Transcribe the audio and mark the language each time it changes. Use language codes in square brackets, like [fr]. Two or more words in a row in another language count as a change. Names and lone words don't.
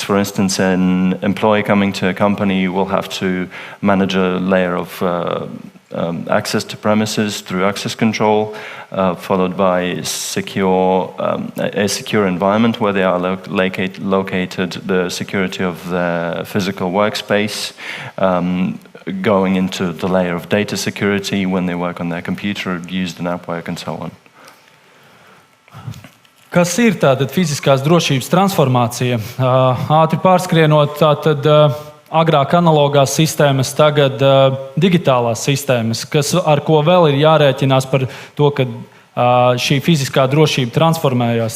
[en] For instance, an employee coming to a company will have to manage a layer of access to premises through access control, followed by a secure environment where they are located, the security of their physical workspace, going into the layer of data security when they work on their computer, use the network, and so on. [lv] Kas ir tātad fiziskās drošības transformācija? Ātri pārskrienot, tātad agrāk analogās sistēmas, tagad digitālās sistēmas, ar ko vēl ir jārēķinās par to, ka šī fiziskā drošība transformējās.